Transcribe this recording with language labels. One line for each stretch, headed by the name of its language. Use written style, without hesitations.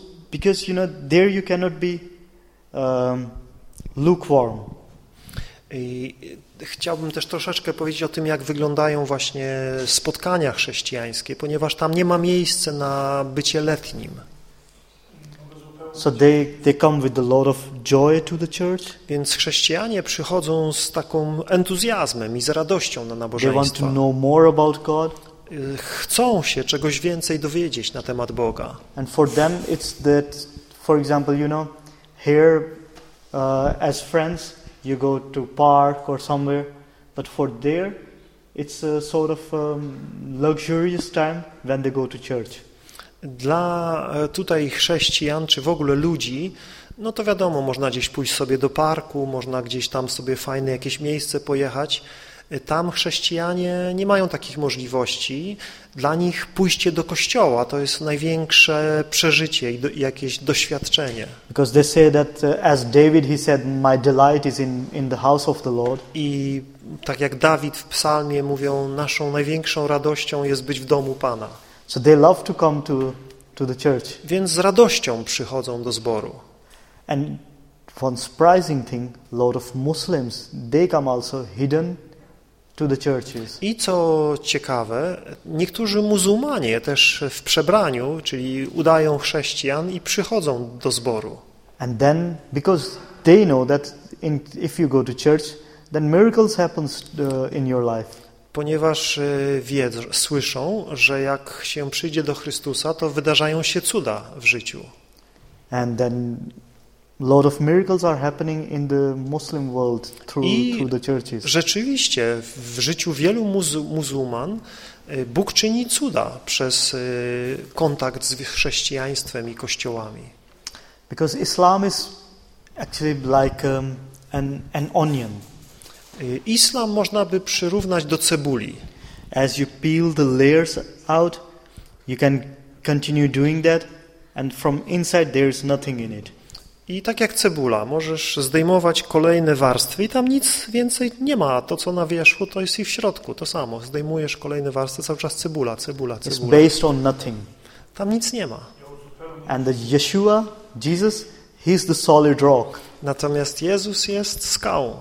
English: Because you know there you cannot be lukewarm.
Polish: I chciałbym też troszeczkę powiedzieć o tym, jak wyglądają właśnie spotkania chrześcijańskie, ponieważ tam nie ma miejsca na bycie letnim.
English: So they come with a lot of joy to the church.
Polish: Więc chrześcijanie przychodzą z taką entuzjazmem i z radością na nabożeństwa.
English: They want to know more about God.
Polish: Chcą się czegoś więcej dowiedzieć na temat Boga.
English: And for them it's that, for example, you know, here as friends you go to park or somewhere, but for there it's a sort of luxurious time when they go to church.
Polish: Dla tutaj chrześcijan czy w ogóle ludzi, no to wiadomo, można gdzieś pójść sobie do parku, można gdzieś tam sobie fajne jakieś miejsce pojechać. Tam chrześcijanie nie mają takich możliwości. Dla nich pójście do kościoła to jest największe przeżycie i jakieś doświadczenie.
English: Because they say that as David he said my delight is in the house of the Lord.
Polish: I tak jak Dawid w psalmie mówią, naszą największą radością jest być w domu Pana.
English: So they love to come to the church.
Polish: Więc z radością przychodzą do zboru.
English: And one surprising thing, a lot of Muslims, they come also hidden to the churches.
Polish: I co ciekawe, niektórzy muzułmanie też w przebraniu, czyli udają chrześcijan i przychodzą do zboru.
English: And then, because they know that if you go to church, then miracles happen in your life.
Polish: Ponieważ słyszą, że jak się przyjdzie do Chrystusa, to wydarzają się cuda w życiu.
English: And then a lot of miracles are happening in the Muslim world through the churches.
Polish: Rzeczywiście w życiu wielu muzułman Bóg czyni cuda przez kontakt z chrześcijaństwem i kościołami.
English: Because Islam is actually like an onion.
Polish: Islam można by przyrównać do cebuli.
English: As you peel the layers out, you can continue doing that and from inside there is nothing in it.
Polish: I tak jak cebula, możesz zdejmować kolejne warstwy i tam nic więcej nie ma. To co na wierzchu, to jest i w środku to samo. Zdejmujesz kolejne warstwy, cały czas cebula.
English: It's based on nothing.
Polish: Tam nic nie ma.
English: And the Yeshua, Jesus, he's the solid rock.
Polish: Natomiast Jezus jest skałą.